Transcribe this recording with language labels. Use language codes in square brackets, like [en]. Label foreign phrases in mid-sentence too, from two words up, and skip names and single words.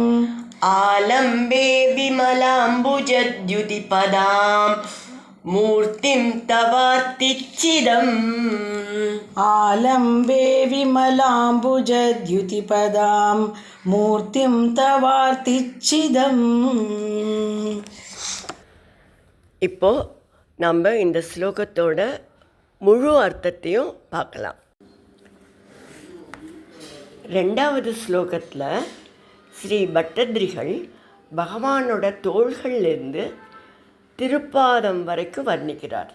[sa] आलम्बे विमलाम्बुजद्युतिपदां मूर्तिं तवार्तिच्छिदम् आलम्बे विमलाम्बुजद्युतिपदां मूर्तिं तवार्तिच्छिदम्. [ta] இப்போ நம்ம இந்த ஸ்லோகத்தோட முழு அர்த்தத்தையும் பார்க்கலாம். ரெண்டாவது ஸ்லோகத்தில் ஸ்ரீ பட்டதிரிகள் பகவானோட தோள்கள்லேருந்து திருப்பாதம் வரைக்கும் வர்ணிக்கிறார்.